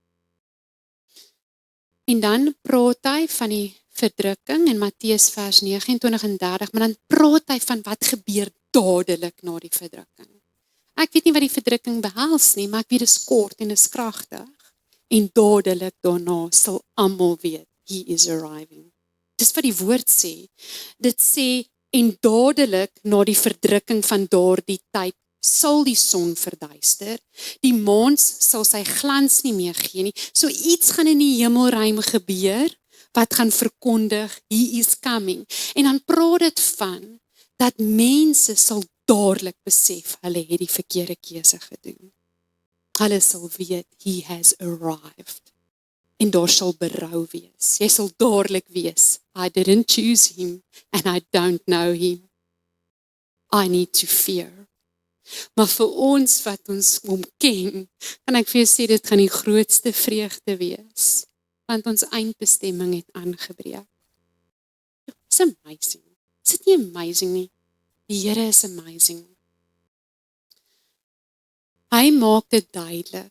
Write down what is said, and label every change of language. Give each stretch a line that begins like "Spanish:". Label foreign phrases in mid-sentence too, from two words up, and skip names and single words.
Afrikaans: En dan praat hy van die verdrukking in Matteus vers 29 en 30, maar dan praat hy van wat gebeur dadelik na die verdrukking. Ek weet nie wat die verdrukking behels nie, maar ek weet dit is kort en dit is kragtig. En dadelik daarna sal almal weet,
English: he is arriving.
Afrikaans: Dis wat die woord sê. Dit sê, en dadelik na die verdrukking van daardie tyd, sal die son verduister, die maan sal sy glans nie meer gee nie. So iets gaan in die hemelruim gebeur, wat gaan verkondig,
English: he is coming.
Afrikaans: En dan praat dit van, dat mense sal dadelik besef, hulle het die verkeerde keuse gedoen. Hulle sal weet,
English: he has arrived.
Afrikaans: En daar sal berou wees. Jy sal dadelik wees,
English: I didn't choose him, and I don't know him. I need to fear.
Afrikaans: Maar vir ons wat ons hom ken, kan ek vir jou sê, dit gaan die grootste vreugde wees, want ons eindbestemming het aangebreek.
English: It's amazing.
Afrikaans: Is dit nie amazing nie? Die Here is amazing. Hy maak dit duidelik.